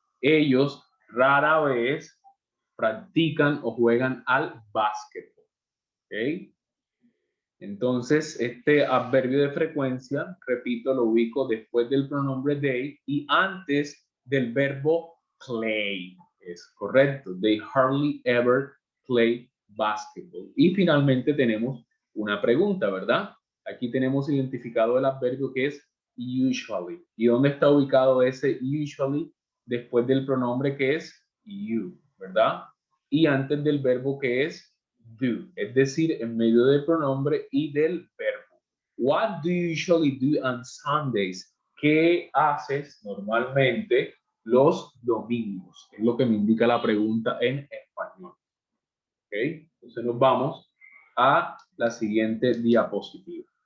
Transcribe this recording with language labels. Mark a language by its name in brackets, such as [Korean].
[Spanish] Ellos rara vez practican o juegan al básquetbol, ¿ok? Entonces, este adverbio de frecuencia, repito, lo ubico después del pronombre they y antes del verbo play. Es correcto. [English] They hardly ever play basketball. [Spanish] Y finalmente tenemos una pregunta, ¿verdad? Aquí tenemos identificado el adverbio que es usually. ¿Y dónde está ubicado ese usually? Después del pronombre que es you, ¿verdad? Y antes del verbo que es do, es decir, en medio del pronombre y del verbo. [English] What do you usually do on Sundays? [Spanish] ¿Qué haces normalmente los domingos? Es lo que me indica la pregunta en español. ¿Ok? Entonces nos vamos a la siguiente diapositiva.